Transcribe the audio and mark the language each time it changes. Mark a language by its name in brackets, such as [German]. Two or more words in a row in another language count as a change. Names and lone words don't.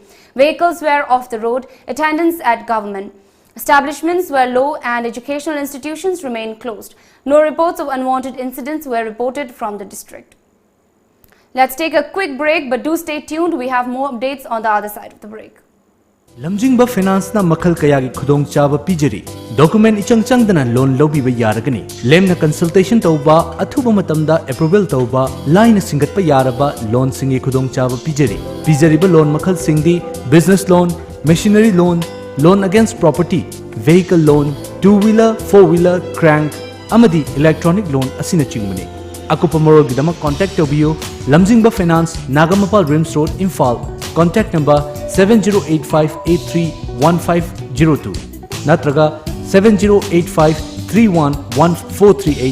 [English] Vehicles were off the road, attendance at government establishments were low and educational institutions remained closed. No reports of unwanted incidents were reported from the district. Let's take a quick break, but do stay tuned. We have more updates on the other side of the break. [Manipuri] Lamjingba finance na makhal kayagi khudong chaba pijari. Document ichang changdana loan lobi ba yaragani. Lemna consultation tauba athuba matamda approval tauba line singat pa yaraba loan singi khudong chaba pijari. Pijari ba loan makhal singdi [English] business loan, machinery loan, loan against property, vehicle loan, two-wheeler, four-wheeler, crank, [Manipuri] amadi [English] electronic loan [Manipuri] asina chingmani. Akupa Morogidama contact Tobio, Lamjingba Finance, Nagamapal Rims Road, Imphal. [English] Contact number 7085831502. [Manipuri] Natraga 7085311438.